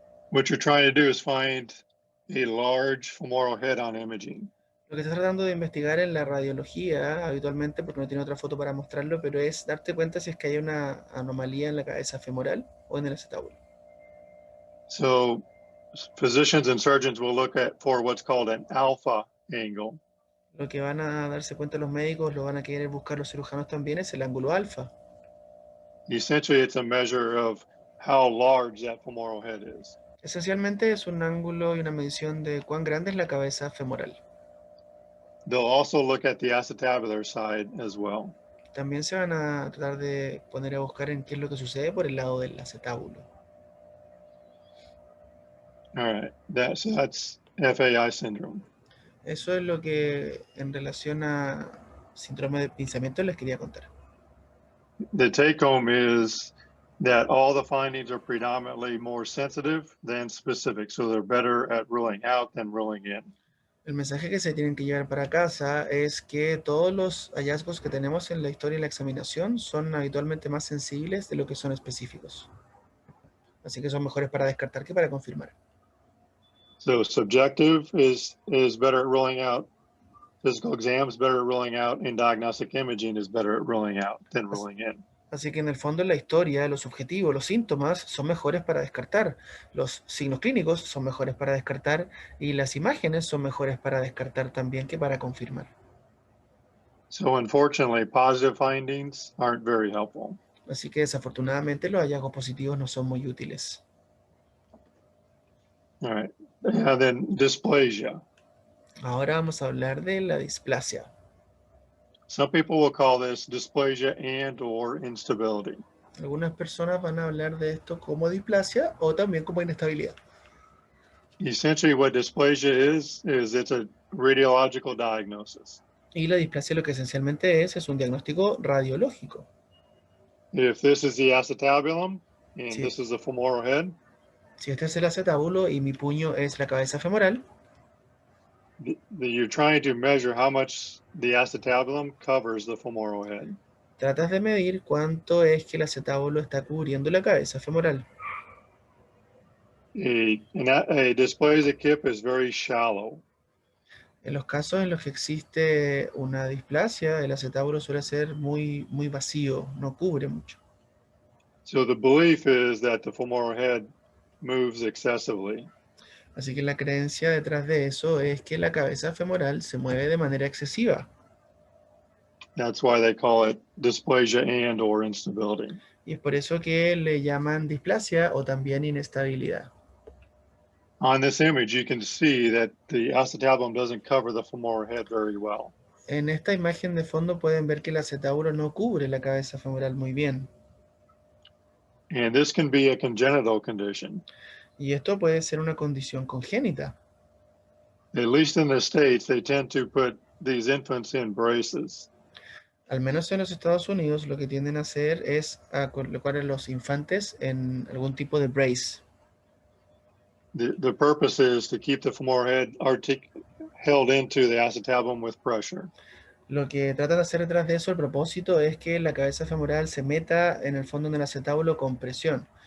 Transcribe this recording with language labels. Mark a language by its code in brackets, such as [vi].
[en] What you're trying to do is find a large femoral head on imaging. [es] Lo que estás tratando de investigar en la radiología, habitualmente, porque no tiene otra foto para mostrarlo, pero es darte cuenta si es que hay una anomalía en la cabeza femoral o en el acetábulo. [en] So physicians and surgeons will look for what's called an alpha angle. [es] Lo que van a darse cuenta los médicos, lo van a querer buscar los cirujanos también, es el ángulo alfa. [en] Essentially, it's a measure of how large that femoral head is. [es] Esencialmente es un ángulo y una medición de cuán grande es la cabeza femoral. [en] They'll also look at the acetabular side as well. [es] También se van a tratar de poner a buscar en qué es lo que sucede por el lado del acetábulo. [en] All right, that's FAI syndrome. [es] Eso es lo que en relación a síndrome de pinzamiento les quería contar. [en] The take home is that all the findings are predominantly more sensitive than specific, so they're better at ruling out than ruling in. [es] El mensaje que se tienen que llevar para casa es que todos los hallazgos que tenemos en la historia y la examinación son habitualmente más sensibles de lo que son específicos. Así que son mejores para descartar que para confirmar. [en] So subjective is better at ruling out. Physical exams better at ruling out, and diagnostic imaging is better at ruling out than ruling in. [es] Así que en el fondo en la historia, los objetivos, los síntomas son mejores para descartar, los signos clínicos son mejores para descartar y las imágenes son mejores para descartar también que para confirmar. [en] So unfortunately, positive findings aren't very helpful. [es] Así que desafortunadamente los hallazgos positivos no son muy útiles. [en] All right. And then dysplasia. [es] Ahora vamos a hablar de la displasia. [en] Some people will call this dysplasia and or instability. [es] Algunas personas van a hablar de esto como displasia o también como inestabilidad. [en] Essentially what dysplasia is it's a radiological diagnosis. [es] Y la displasia lo que esencialmente es un diagnóstico radiológico. [en] If this is the acetabulum and [es] Sí. [en] this is the femoral head, [es] Si este es el acetábulo y mi puño es la cabeza femoral, [en] you're trying to measure how much the acetabulum covers the femoral head. [es] tratas de medir cuánto es que el acetábulo está cubriendo la cabeza femoral. [en] A dysplasic hip is very shallow. [es] En los casos en los que existe una displasia, el acetábulo suele ser muy vacío, no cubre mucho. [en] So the belief is that the femoral head moves excessively. [es] Así que la creencia detrás de eso es que la cabeza femoral se mueve de manera excesiva. [en] That's why they call it dysplasia and or instability. [es] Y es por eso que le llaman displasia o también inestabilidad. [en] On this image, you can see that the acetabulum doesn't cover the femoral head very well. [es] En esta imagen de fondo pueden ver que el acetábulo no cubre la cabeza femoral muy bien. [en] And this can be a congenital condition. [es] Y esto puede ser una condición congénita. [en] At least in the States, they tend to put these infants in braces. [es] Al menos en los Estados Unidos lo que tienden a hacer es a colocar a los infantes en algún tipo de brace. [en] The purpose is to keep the femoral head held into the acetabulum with pressure. [es] Lo que tratan de hacer detrás de eso, el propósito es que la cabeza femoral se meta en el fondo del acetábulo con presión.